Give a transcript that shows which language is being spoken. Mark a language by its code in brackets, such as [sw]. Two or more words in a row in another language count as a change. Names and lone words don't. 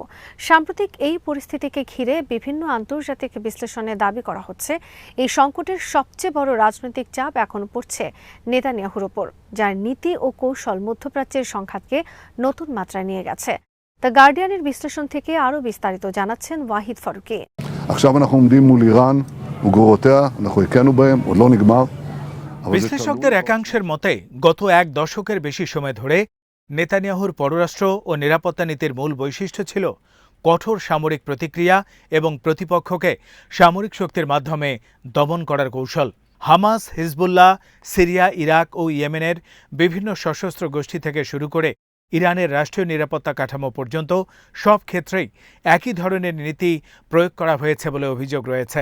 [bn] সাম্প্রতিক এই পরিস্থিতিকে ঘিরে বিভিন্ন আন্তর্জাতিক বিশ্লেষণে দাবি করা হচ্ছে এই সংকটের সবচেয়ে বড় রাজনৈতিক চাপ এখন পড়ছে নেতানিয়াহুর ওপর, যার নীতি ও কৌশল মধ্যপ্রাচ্যের সংঘাতকে নতুন মাত্রায় নিয়ে গেছে। দ্য গার্ডিয়ানের বিশ্লেষণ থেকে আরও বিস্তারিত জানাচ্ছেন ওয়াহিদ ফারুকি। [he] עכשיו אנחנו עומדים מול איראן וגרורותיה, אנחנו הכינו בהם, עוד לא נגמר. [bn] বিশ্লেষকদের একাংশের মতে গত এক দশকের বেশি সময় ধরে নেতানিয়াহুর পররাষ্ট্র ও নিরাপত্তা নীতির মূল বৈশিষ্ট্য ছিল কঠোর সামরিক প্রতিক্রিয়া এবং প্রতিপক্ষকে সামরিক শক্তির মাধ্যমে দমন করার কৌশল। হামাস, হিজবুল্লাহ, সিরিয়া, ইরাক ও ইয়েমেনের বিভিন্ন সশস্ত্র গোষ্ঠী থেকে শুরু করে ইরানের রাষ্ট্রীয় নিরাপত্তা কাঠামো পর্যন্ত সব ক্ষেত্রেই একই ধরনের নীতি প্রয়োগ করা হয়েছে বলে অভিযোগ রয়েছে।